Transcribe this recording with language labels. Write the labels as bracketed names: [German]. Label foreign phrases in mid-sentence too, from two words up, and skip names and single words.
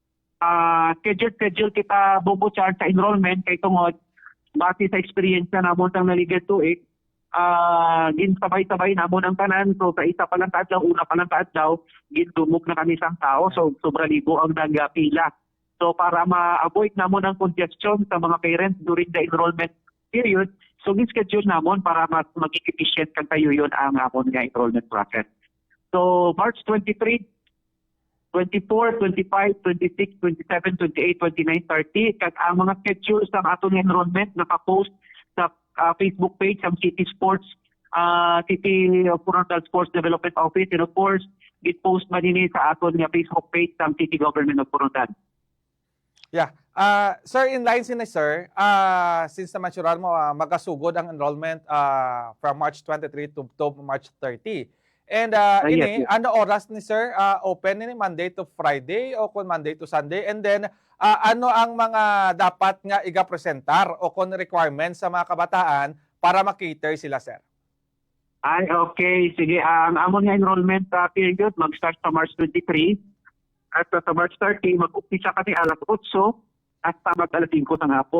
[Hiligaynon] Schedule kita Bombo Charles sa enrollment kay tungod base sa experience na namon sang Liga 2 sabay-sabay namon ang tanan. So sa isa pa lang kaadlaw, una pa lang kaadlaw, gindumog na kami sang tao. So sobra libo ang nagpila. So para ma-avoid namon ang congestion sa mga parents [English] during the enrollment period, [Hiligaynon] so schedule namon para mas maging efficient kag tayo yun ang amon nga enrollment process. So March 23, 24, 25, 26, 27, 28, 29, 30 kag ang mga schedules ng aton enrollment naka-post sa Facebook page ng City Sports, City Coronadal Sports Development Office, [English] and of course, it post [Hiligaynon] man sa aton nga Facebook page ng City Government of Coronadal. Yeah. Sir, in line sini sir, since naman sure mo magasugod ang enrollment [English] from March 23 to March 30. [Hiligaynon] And Yes, ini yes. ano oras ni sir open ini [English] Monday to Friday [Hiligaynon] o kung [English] Monday to Sunday, [Hiligaynon] and then ano ang mga dapat nga iga-presentar o kung requirements sa mga kabataan para makater sila sir? Ay, okay. Sige, ang amon nga [English] enrollment period [Hiligaynon] mag-start sa March 23 at sa March 30 mag-umpisa kami alas 8 at mag-alas 5 ng hapon.